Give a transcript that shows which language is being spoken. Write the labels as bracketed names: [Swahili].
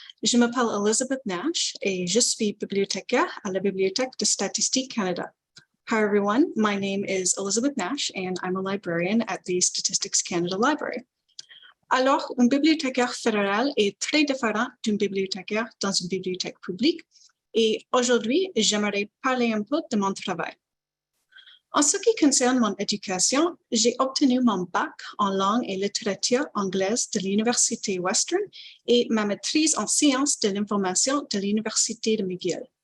[French] Je m'appelle Elizabeth Nash et je suis bibliothécaire à la Bibliothèque de Statistique Canada. [English] Hi, everyone. My name is Elizabeth Nash, and I'm a librarian at the Statistics Canada Library. [French] Alors, un bibliothécaire fédéral est très différent d'un bibliothécaire dans une bibliothèque publique, et aujourd'hui, j'aimerais parler un peu de mon travail. En ce qui concerne mon éducation, j'ai obtenu mon bac en langue et littérature anglaise de l'Université Western et ma maîtrise en sciences de l'information de l'Université de McGill.